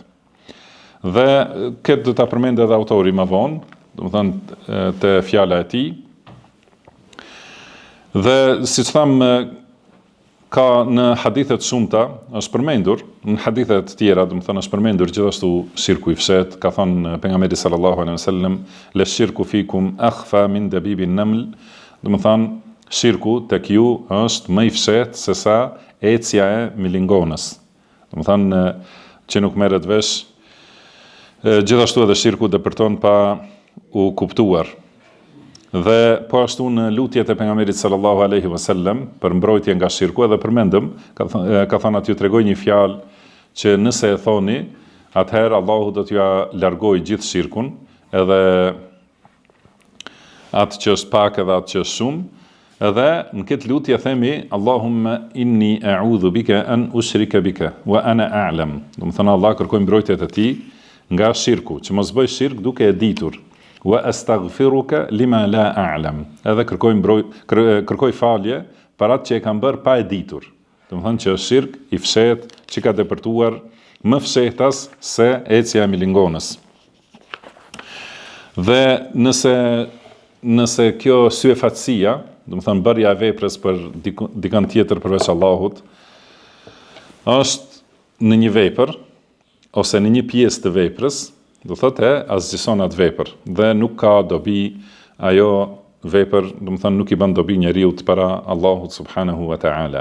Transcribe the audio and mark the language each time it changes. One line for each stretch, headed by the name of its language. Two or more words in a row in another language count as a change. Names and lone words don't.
Albanian: Dhe këtë do ta përmend edhe autori më vonë, domethënë te fjala e tij. Dhe siç tham, ka në hadithet shumëta është përmendur, në hadithet tjera, domethënë është përmendur gjithashtu shirku i fshehtë, ka thënë pejgamberi
Arabic: صلى الله عليه وسلم, للشرك فيكم أخفى من دبيب النمل,
Albanian: domethënë shirku tek ju është më i fshehtë se sa ecja e milingonës. Domethënë që nuk merret vesh. Gjithashtu edhe shirku dëpërton pa u kuptuar. Dhe po ashtu në lutjet e pejgamberit
Arabic: صلى الله عليه وسلم
Albanian: për mbrojtje nga shirku, edhe përmendëm, ka thënë aty tregoj një fjalë që nëse e thoni, atëherë Allahu do t'ja largojë gjithë shirkun, edhe atë që është pak edhe atë që është shumë. Edhe në këtë lutje themi
Arabic: اللهم إني أعوذ بك أن أشرك بك وأنا أعلم.
Albanian: Domethënë Allah kërkoj mbrojtjet e tij nga shirku, që mos bëj shirk duke e ditur.
Arabic: وأستغفرك لما لا أعلم.
Albanian: Edhe kërkoj falje për atë që e kam bërë pa e ditur. Domethënë që është shirk i fshehtë që ka depërtuar më fshehtas se ecja e milingonës. Dhe nëse kjo syefatësia, domethënë bërja e veprës për dikën tjetër përveç Allahut, është në një vepër ose në një pjesë të veprës, do thotë asgjëson atë vepër dhe nuk ka dobi ajo vepër, domethënë nuk i bën dobi njeriu para Allahut
Arabic: سبحانه وتعالى.